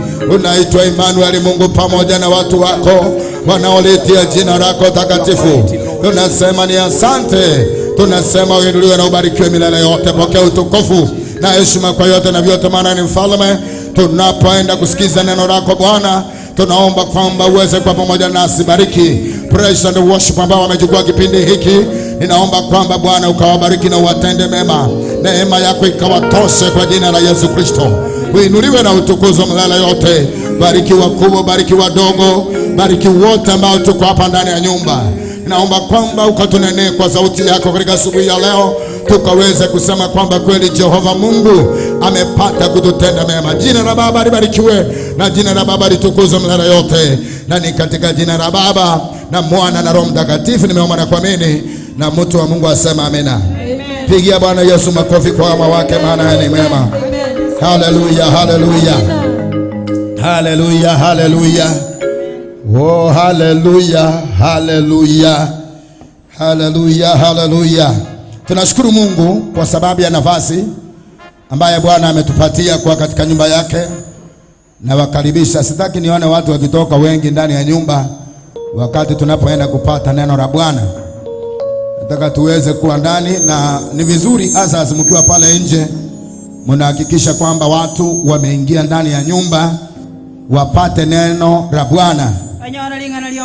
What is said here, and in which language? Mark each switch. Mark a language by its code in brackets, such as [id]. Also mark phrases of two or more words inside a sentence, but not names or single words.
[sw] Unaitwa Emmanuel, Mungu pamoja na watu wako wanaolitia jina lako takatifu. Tunasema ni asante, tunasema uinuliwe na ubarikiwe milele yote. Pokea utukufu na heshima kwa yote na vyote, maana ni mfalme. Tunapoenda kusikiza neno lako Bwana, tunaomba kwamba uweze kwa pamoja nasi. Bariki [en] praise and worship [sw] ambao wamechukua kipindi hiki. Ninaomba kwamba Bwana ukawabariki na uwatende mema, neema yako ikawatoshe kwa jina la Yesu Kristo. Uinuliwe na utukuzwe milele yote. Bariki wakubwa, bariki wadogo, bariki wote ambao tuko hapa ndani ya nyumba. Ninaomba kwamba ukatunenee kwa sauti yako katika asubuhi ya leo, tukaweze kusema kwamba kweli Jehova Mungu amepata kututenda mema. Jina la Baba libarikiwe na jina la Baba litukuzwe milele yote. Na ni katika jina la Baba na Mwana na Roho Mtakatifu nimeomba na kuamini, na mtu wa Mungu asema amina. Pigia Bwana Yesu makofi kwa wema wake, maana ni mwema. Haleluya, haleluya, haleluya, haleluya. Oh, haleluya, haleluya, haleluya, haleluya. Tunashukuru Mungu kwa sababu ya nafasi ambaye Bwana ametupatia kwa katika nyumba yake. Na wakaribisha, sitaki nione watu wakitoka wengi ndani ya nyumba wakati tunapoenda kupata neno la Bwana. Nataka tuweze kuwa ndani, na ni vizuri hasa mkiwa pale nje mnahakikisha kwamba watu wameingia ndani ya nyumba wapate neno la Bwana.